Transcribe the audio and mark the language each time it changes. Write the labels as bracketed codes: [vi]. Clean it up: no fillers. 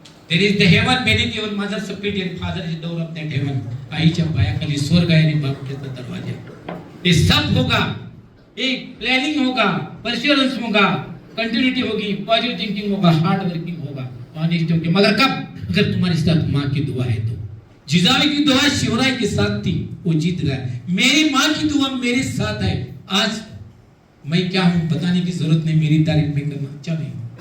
[en] There is the heaven beneath your mother's feet and father is door of that heaven. [mr] आईच्या पायाखाली स्वर्ग आहे आणि बापाचा दरवाजा है. [hi] ये सब होगा, एक प्लानिंग होगा, परसिवरेंस होगा, कंटिन्यूटी होगी, पॉजिटिव थिंकिंग होगा, हार्ड वर्किंग होगा, ऑनेस्ट होगी. मगर कब? अगर तुम्हारे साथ माँ की दुआ है तो. जिजाऊ की दुआ शिवराय के साथ थी, वो जीत गया. मेरी माँ की दुआ मेरे साथ है. आज मैं क्या हूं बताने की जरूरत नहीं, मेरी तारीफ में करना अच्छा नहीं.